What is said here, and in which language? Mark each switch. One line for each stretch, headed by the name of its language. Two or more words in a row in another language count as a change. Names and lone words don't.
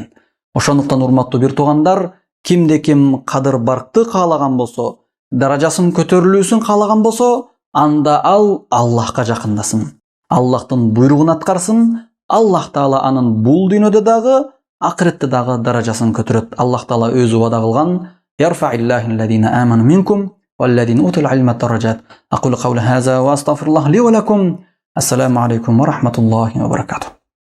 Kyrgyz: Ошондуктан урматтуу бир туугандар, кимде ким кадыр баркты каалаган болсо, даражасын көтөрүлүүсүн каалаган болсо, анда ал Аллахка жакындасын. Аллахтын буйругун аткарсын. Аллах Таала анын бул дүйнөдө дагы, акыретте дагы даражасын көтөрөт. Аллах Таала өзү вада кылган:
Arabic: "يرفع الله الذين آمنوا منكم والذين أوتوا العلم درجات". أقول قول هذا وأستغفر الله لي ولكم. السلام عليكم ورحمة الله وبركاته.